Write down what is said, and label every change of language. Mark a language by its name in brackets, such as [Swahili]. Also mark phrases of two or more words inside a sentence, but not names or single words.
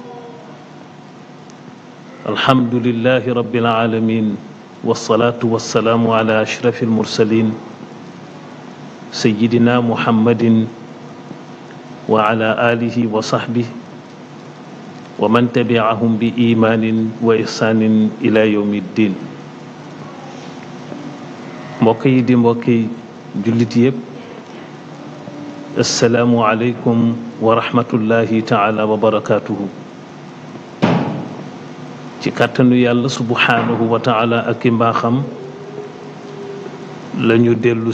[Arabic] الحمد لله رب العالمين والصلاة والسلام على أشرف المرسلين سيدنا محمد وعلى آله وصحبه ومن تبعهم بإيمان وإحسان إلى يوم الدين. [Wolof] mbokk yi di mbokki jullit yépp, [Arabic] السلام عليكم ورحمة الله تعالى وبركاته. [Wolof] ci kàttanu yàlla [Arabic] سبحانه وتعالى [Wolof] ak i mbaaxam lañu dellu